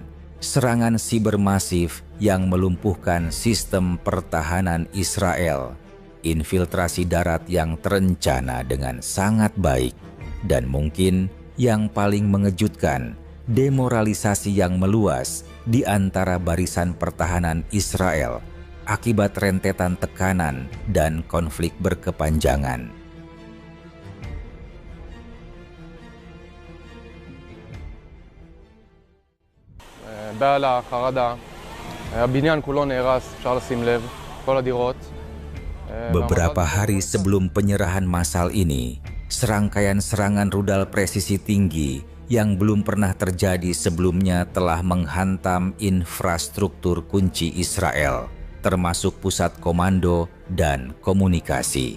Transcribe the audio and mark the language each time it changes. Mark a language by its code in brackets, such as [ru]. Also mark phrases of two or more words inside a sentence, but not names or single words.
[id] Serangan siber masif yang melumpuhkan sistem pertahanan Israel, infiltrasi darat yang terencana dengan sangat baik, dan mungkin yang paling mengejutkan, demoralisasi yang meluas di antara barisan pertahanan Israel akibat rentetan tekanan dan konflik berkepanjangan. [he] בעלה, חרדה, הבניין כולו נהרס, אפשר לשים לב, כל הדירות. [id] Beberapa hari sebelum penyerahan massal ini, serangkaian serangan rudal presisi tinggi yang belum pernah terjadi sebelumnya telah menghantam infrastruktur kunci Israel, termasuk pusat komando dan komunikasi.